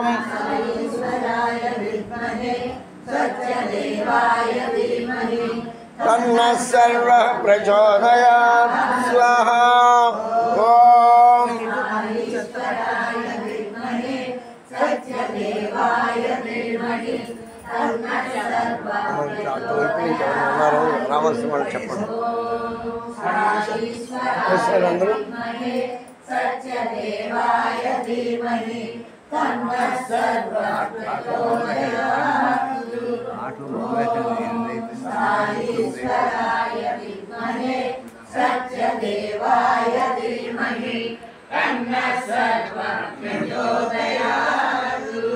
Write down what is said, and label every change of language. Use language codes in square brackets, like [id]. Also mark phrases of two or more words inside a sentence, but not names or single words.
[sa] साईश्वराय विद्महे सत्यदेवाय धीमहि तन्नः सर्वः प्रचोदयात्। स्वाहा ओम साईश्वराय विद्महे सत्यदेवाय धीमहि तन्नः सर्वः [te] రావాల్సిన వాళ్ళు చెప్పండి. [sa] विद्महे सत्यदेवाय धीमहि तन्नः सर्वः प्रचोदयात्। साईश्वराय विद्महे सत्यदेवाय धीमहि तन्नः सर्वः प्रचोदयात्।